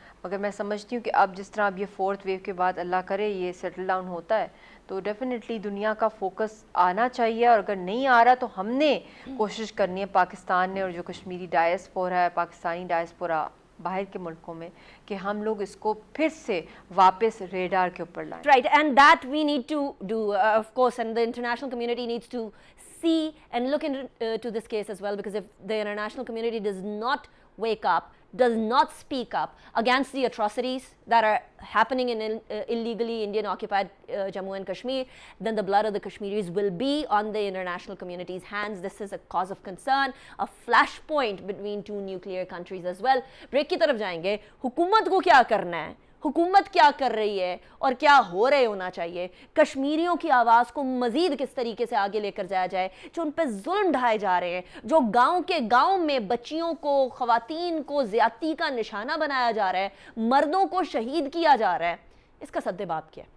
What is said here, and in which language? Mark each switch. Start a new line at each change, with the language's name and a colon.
Urdu: مگر میں سمجھتی ہوں کہ اب جس طرح اب یہ 4th ویو کے بعد اللہ کرے یہ سیٹل ڈاؤن ہوتا ہے تو ڈیفینیٹلی دنیا کا فوکس آنا چاہیے, اور اگر نہیں آ رہا تو ہم نے کوشش کرنی ہے, پاکستان نے اور جو کشمیری ڈائسپورا ہے, پاکستانی ڈائسپورا باہر کے ملکوں میں, کہ ہم لوگ اس کو پھر سے واپس ریڈار کے اوپر لائیں.
English: Right, and that we need to do, of course, and the international community needs to see and look into this case as well, because if the international community does not wake up, does not speak up against the atrocities that are happening in illegally Indian occupied Jammu and Kashmir, then the blood of the Kashmiris will be on the international community's hands. This is a cause of concern, a flashpoint between two nuclear countries as well.
Urdu: Break کی طرف جائیں گے. حکومت کو کیا کرنا ہے, حکومت کیا کر رہی ہے اور کیا ہو رہے ہونا چاہیے, کشمیریوں کی آواز کو مزید کس طریقے سے آگے لے کر جایا جائے, جو ان پہ ظلم ڈھائے جا رہے ہیں, جو گاؤں میں بچیوں کو, خواتین کو زیادتی کا نشانہ بنایا جا رہا ہے, مردوں کو شہید کیا جا رہا ہے, اس کا سد باب کیا ہے.